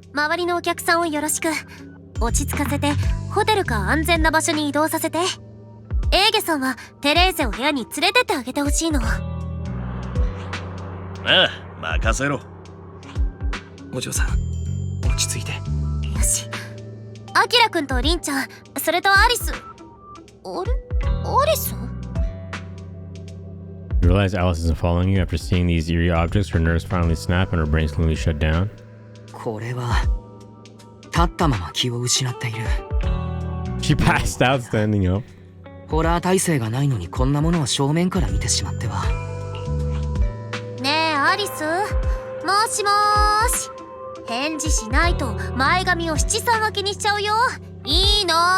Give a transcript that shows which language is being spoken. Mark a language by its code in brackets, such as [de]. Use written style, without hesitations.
[ja] 周りのお客さんをよろしく。落ち着かせてホテルか安全な場所に移動させて。エーゲさんはテレーゼを部屋に連れてってあげてほしいの。ああ、任せろ。お嬢さん、落ち着いて。よし。アキラくんとリンちゃん、それとアリス。あれ？アリス？ [en] You realize Alice isn't following you after seeing these eerie objects. Her nerves finally snap and her brain slowly shut down. [ja] これは立ったまま気を失っている。 [en] She passed out standing up. [ja] ホラー耐性がないのにこんなものを正面から見てしまっては。ねえアリス、もしもーし。返事しないと前髪を七三分けにしちゃうよ。いいの？